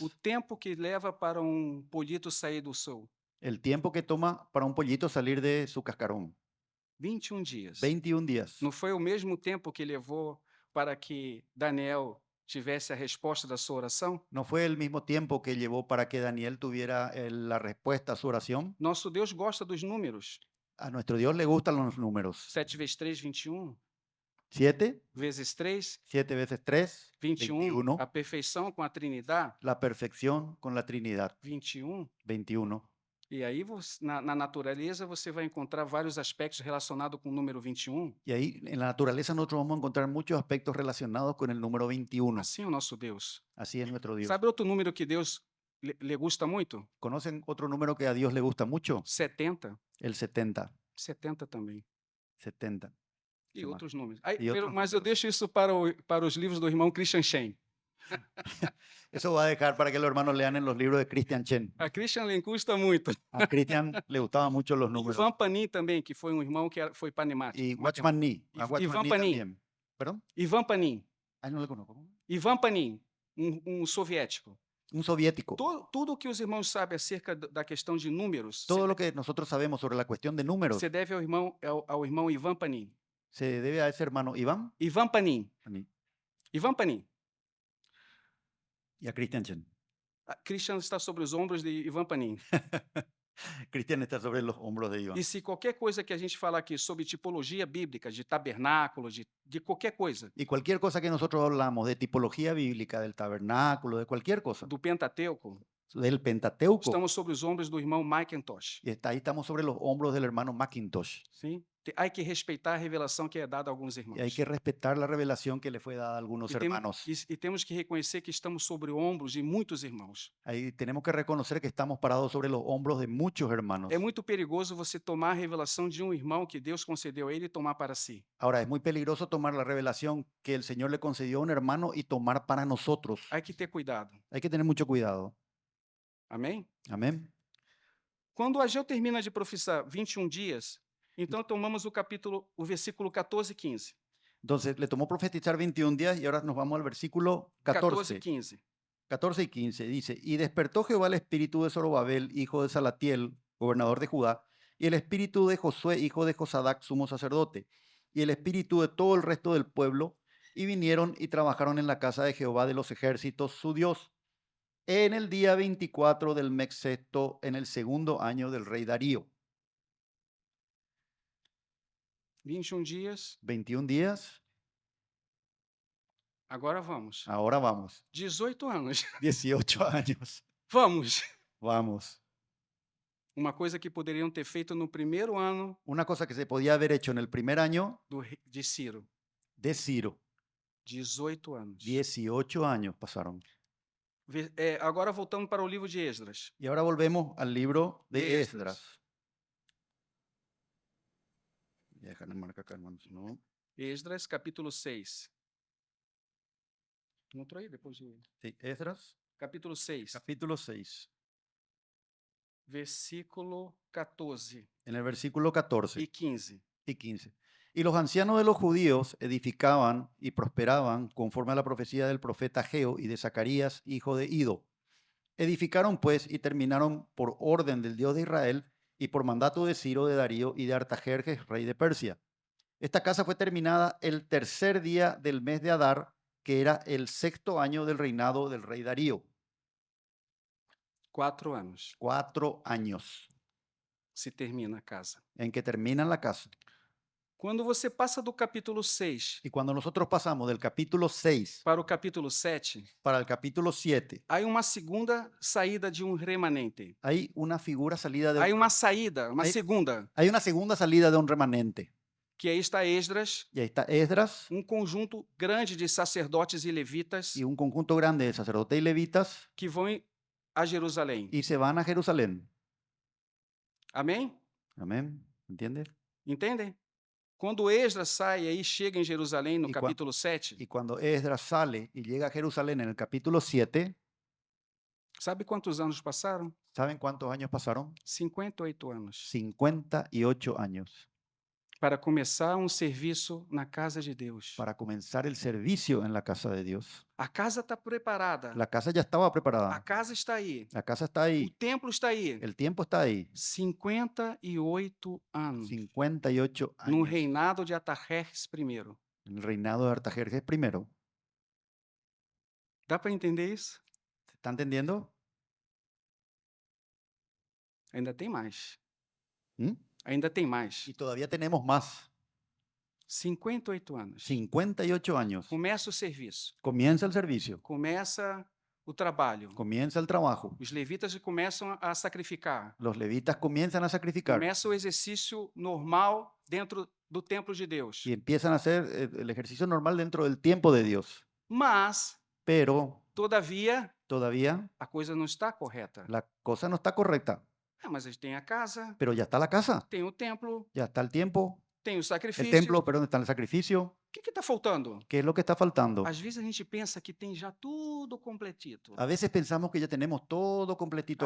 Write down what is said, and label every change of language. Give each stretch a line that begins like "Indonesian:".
Portuguese: O tempo que leva para um polito sair do sol.
Spanish: El tiempo que toma para un pollito salir de su cascarón.
Portuguese: 21 dias.
Spanish: 21 días.
Portuguese: Não foi o mesmo tempo que levou para que Daniel tivesse a resposta da sua oração?
Spanish: ¿No fue el mismo tiempo que llevó para que Daniel tuviera la respuesta a su oración?
Portuguese: Nosso Deus gosta dos números.
Spanish: A nuestro Dios le gustan los números.
Portuguese: 7 vezes 3, 21. 7, Vezes 3,
Spanish: 7 veces 3,
Portuguese: 21.
Spanish: 21.
Portuguese: A perfeição com a Trinidade,
Spanish: La perfección con la Trinidad,
Portuguese: 21.
Spanish: 21.
Portuguese: E aí, na natureza, você vai encontrar vários aspectos relacionados com o número 21.
Spanish: Y ahí en la naturaleza nosotros vamos a encontrar muchos aspectos relacionados con el número 21.
Portuguese: Assim é o nosso Deus.
Spanish: Así es nuestro Dios.
Portuguese: Sabe outro número que Deus
Spanish: le gusta
Portuguese: muito?
Spanish: ¿Conocen otro número que a Dios le gusta mucho?
Portuguese: 70.
Spanish: El 70.
Portuguese: 70 também.
Spanish: 70.
Portuguese: E
Spanish: Que
Portuguese: outros números. Aí, E outros mas eu números. deixo isso para os livros do irmão Christian Shen.
Spanish: Eso va a dejar para que los hermanos lean en los libros de Christian Chen.
Portuguese: A Christian le custa muito.
Spanish: A Christian le gustaban mucho los
Portuguese: E números. Ivan Panin também, que foi um irmão que foi panemático.
Spanish: Y Watchman Nee. A Ivan Watchman Nee Panin. también. ¿Perdón? Ivan Panin. Ay, no le conozco. Ivan Panin, soviético. Un soviético.
Portuguese: Tudo que os irmãos sabem acerca da questão de números,
Spanish: Todo lo que nosotros sabemos sobre la cuestión de números
Portuguese: se deve ao irmão Ivan Panin.
Spanish: se debe a ese hermano Iván Ivan Panin. Panin Ivan Panin. y a Christian Chen.
Portuguese: Christian está sobre os ombros de Ivan Panin.
Spanish: Christian está sobre los hombros de Iván.
Portuguese: E se qualquer coisa que a gente falar aqui sobre tipologia bíblica, de tabernáculo, de qualquer coisa,
Spanish: Y cualquier cosa que nosotros hablamos de tipología bíblica, del tabernáculo, de cualquier cosa,
Portuguese: do Pentateuco,
Spanish: del Pentateuco,
Portuguese: estamos sobre os ombros do irmão Macintosh.
Spanish: y ahí estamos sobre los hombros del hermano Macintosh.
Portuguese: Sim? Há que respeitar a revelação que é dada a alguns irmãos.
Spanish: Y hay que respetar la revelación que le fue dada a algunos hermanos.
Portuguese: E temos que reconhecer que estamos sobre ombros de muitos irmãos.
Spanish: Ahí tenemos que reconocer que estamos parados sobre los hombros de muchos hermanos.
Portuguese: É muito perigoso você tomar a revelação de um irmão que Deus concedeu a ele e tomar para si.
Spanish: Ahora, es muy peligroso tomar la revelación que el Señor le concedió a un hermano y tomar para nosotros.
Portuguese: Há que ter cuidado.
Spanish: Hay que tener mucho cuidado.
Portuguese: Amém?
Spanish: Amén.
Portuguese: Quando Ageu termina de profetizar 21 dias, então tomamos o versículo 14 e 15.
Spanish: Entonces, le tomó profetizar 21 días y ahora nos vamos al versículo
Portuguese: 14 e
Spanish: 14. 15. 14 y 15 dice, y despertó Jehová el espíritu de Zorobabel, hijo de Salatiel, gobernador de Judá, y el espíritu de Josué, hijo de Josadac, sumo sacerdote, y el espíritu de todo el resto del pueblo, y vinieron y trabajaron en la casa de Jehová de los ejércitos, su Dios, en el día 24 del mes sexto, en el segundo año del rey Darío.
Portuguese: 21 dias.
Spanish: 21 días,
Portuguese: Agora vamos.
Spanish: ahora vamos.
Portuguese: 18 anos.
Spanish: 18 años,
Portuguese: Vamos.
Spanish: vamos.
Portuguese: Uma coisa que poderiam ter feito no primeiro ano
Spanish: Una cosa que se podía haber hecho en el primer año
Portuguese: de Ciro.
Spanish: de Ciro.
Portuguese: 18 anos.
Spanish: 18 años pasaron.
Portuguese: Agora voltamos para o livro de Esdras.
Spanish: Y ahora volvemos al libro
Portuguese: De
Spanish: de Esdras. Esdras. Voy a dejar la marca acá, hermanos, ¿no?
Portuguese: Esdras, capítulo 6. Encontrou aí depois de...
Spanish: Sí, Esdras,
Portuguese: Capítulo 6,
Spanish: capítulo 6,
Portuguese: versículo 14
Spanish: en el versículo 14
Portuguese: e 15.
Spanish: y 15. Y los ancianos de los judíos edificaban y prosperaban conforme a la profecía del profeta Ageo y de Zacarías, hijo de Ido. Edificaron pues y terminaron por orden del Dios de Israel y por mandato de Ciro, de Darío y de Artajerjes, rey de Persia. Esta casa fue terminada el tercer día del mes de Adar, que era el sexto año del reinado del rey Darío.
Portuguese: 4 anos.
Spanish: 4 años.
Portuguese: se termina a casa.
Spanish: en que termina la casa.
Portuguese: Quando você passa do capítulo 6
Spanish: Y cuando nosotros pasamos del capítulo 6
Portuguese: para o capítulo 7,
Spanish: para el capítulo 7,
Portuguese: há uma segunda saída de um remanente.
Spanish: hay una figura salida de
Portuguese: Há
Spanish: un,
Portuguese: uma saída, uma Aí- segunda,
Spanish: hay una segunda salida de un remanente.
Portuguese: que aí está Esdras,
Spanish: Y ahí está Esdras
Portuguese: conjunto grande de sacerdotes e levitas
Spanish: y un conjunto grande de sacerdotes y levitas
Portuguese: que vão a Jerusalém.
Spanish: y se van a Jerusalén.
Portuguese: Amém?
Spanish: Amén. ¿Entiendes?
Portuguese: Entendem? Quando Esdras sai aí chega em Jerusalém no E capítulo 7,
Spanish: Y cuando Esdras sale y llega a Jerusalén en el capítulo 7,
Portuguese: sabe quantos anos passaram?
Spanish: ¿saben cuántos años pasaron?
Portuguese: 58 anos.
Spanish: 58 años
Portuguese: Para começar um serviço na casa de Deus.
Spanish: para comenzar el servicio en la casa de Dios.
Portuguese: A casa está preparada.
Spanish: La casa ya estaba
Portuguese: A
Spanish: preparada.
Portuguese: casa está aí.
Spanish: La casa está
Portuguese: O
Spanish: ahí.
Portuguese: templo está aí.
Spanish: El tiempo está ahí.
Portuguese: 58 anos.
Spanish: 58
Portuguese: No
Spanish: años.
Portuguese: reinado de Atarjerjes I.
Spanish: El reinado de Artajerjes I.
Portuguese: Dá para entender isso?
Spanish: ¿Se está entendiendo?
Portuguese: Ainda tem mais. ¿Mm? Ainda tem mais.
Spanish: Y todavía tenemos más.
Portuguese: 58 anos.
Spanish: 58 años.
Portuguese: Começa o serviço.
Spanish: Comienza el servicio.
Portuguese: Começa o trabalho.
Spanish: Comienza el trabajo.
Portuguese: Os levitas começam a sacrificar.
Spanish: Los levitas comienzan a sacrificar.
Portuguese: Começa o exercício normal dentro do templo de Deus.
Spanish: Y empiezan a hacer el ejercicio normal dentro del tiempo de Dios.
Portuguese: Mas,
Spanish: Pero todavía, todavía
Portuguese: a coisa não está correta.
Spanish: la cosa no está correcta.
Portuguese: Mas a gente tem a casa,
Spanish: Pero ya está la casa.
Portuguese: tem o templo,
Spanish: Ya está el tiempo.
Portuguese: tem o
Spanish: El
Portuguese: sacrifício.
Spanish: templo, perdón, está el sacrificio.
Portuguese: O que está faltando?
Spanish: ¿Qué es lo que está faltando?
Portuguese: Às vezes a gente pensa que tem já tudo completito.
Spanish: A veces pensamos que ya tenemos todo completito